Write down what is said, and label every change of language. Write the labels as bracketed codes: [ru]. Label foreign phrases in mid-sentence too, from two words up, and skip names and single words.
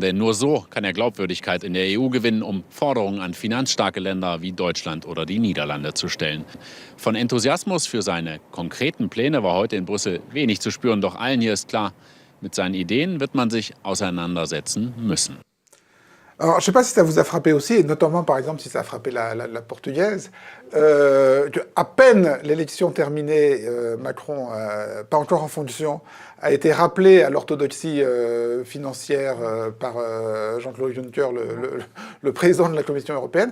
[de] Denn nur so kann er Glaubwürdigkeit in der EU gewinnen, um Forderungen an finanzstarke Länder wie Deutschland oder die Niederlande zu stellen. Von Enthusiasmus für seine konkreten Pläne war heute in Brüssel wenig zu spüren. Doch allen hier ist klar, mit seinen Ideen wird man sich auseinandersetzen müssen. [fr] Alors, je ne sais pas si ça vous a frappé aussi, et notamment par exemple si ça a frappé la portugaise, qu'à peine l'élection terminée, Macron, pas encore en fonction, a été rappelé à l'orthodoxie financière par Jean-Claude Juncker, le président de la Commission européenne.